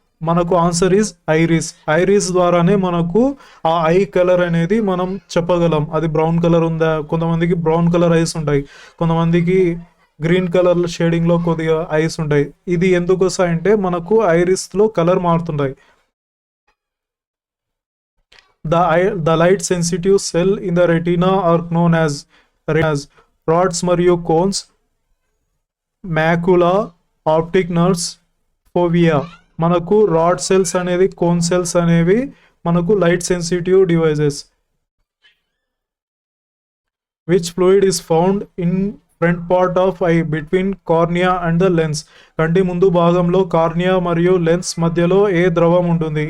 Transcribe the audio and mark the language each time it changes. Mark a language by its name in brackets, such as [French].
[Telugu] మనకు [English] Answer is iris. [Telugu] Iris ద్వారానే మనకు ఆ ఐ కలర్ అనేది మనం చెప్పగలం. అది బ్రౌన్ కలర్ ఉందా, కొంతమందికి బ్రౌన్ కలర్ ఐస్ ఉంటాయి, కొంతమందికి గ్రీన్ కలర్ షేడింగ్లో కొద్దిగా ఐస్ ఉంటాయి. ఇది ఎందుకు వస్తాయంటే మనకు ఐరిస్లో కలర్ మారుతుంటాయి. [English] The light sensitive cell in the retina are known as rods మరియు cones, macula, optic nerves, fovea. [Telugu] మనకు రాడ్ సెల్స్ అనేది, కోన్ సెల్స్ అనేవి మనకు light sensitive devices. [English] Which fluid is found in front part of eye between cornea and the lens? [Telugu] కంటి ముందు భాగంలో cornea మరియు lens మధ్యలో ఏ ద్రవం ఉంటుంది?